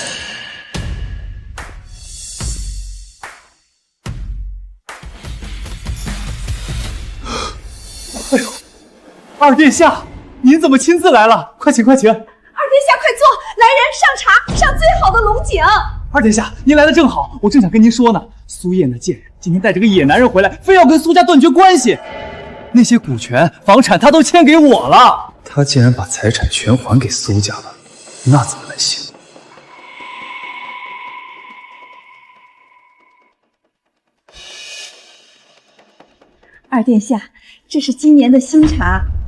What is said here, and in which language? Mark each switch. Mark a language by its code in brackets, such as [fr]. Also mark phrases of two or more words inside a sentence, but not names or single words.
[zh] 哎呦，二殿下，您怎麼親自來了？快請，快請！二殿下快坐，來人上茶，上最好的龍井。二殿下，您來的正好，我正想跟您說呢。蘇葉那賤人今天帶着個野男人回來，非要跟蘇家斷絕關係。那些股權、房產他都簽給我了。他竟然把財產全還給蘇家了，那怎麼能行？二殿下，這是今年的新茶。